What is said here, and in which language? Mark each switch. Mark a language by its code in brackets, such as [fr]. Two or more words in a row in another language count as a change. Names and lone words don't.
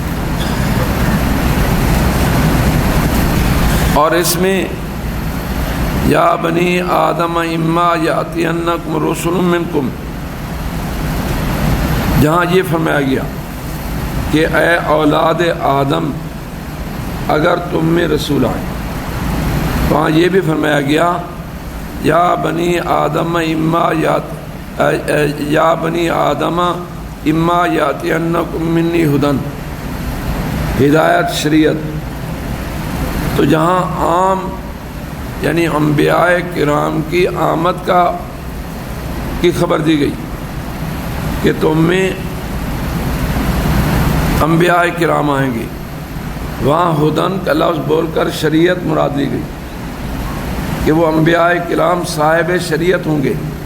[ur] اور اس میں [ar] یا بنی آدم اما یأتینکم رسل منکم، [ur] جہاں یہ فرمایا گیا کہ اے اولاد آدم اگر تم میں رسول آئے، وہاں یہ بھی فرمایا گیا [ar] یا بنی آدم اما یا بنی آدم اما یأتینکم منی ھدی، [ur] ہدایت شریعت۔ تو جہاں عام یعنی انبیاء کرام کی آمد کی خبر دی گئی کہ تم میں انبیاء کرام آئیں گے، وہاں ہدن کا لفظ بول کر شریعت مراد لی گئی کہ وہ انبیاء کرام صاحب شریعت ہوں گے،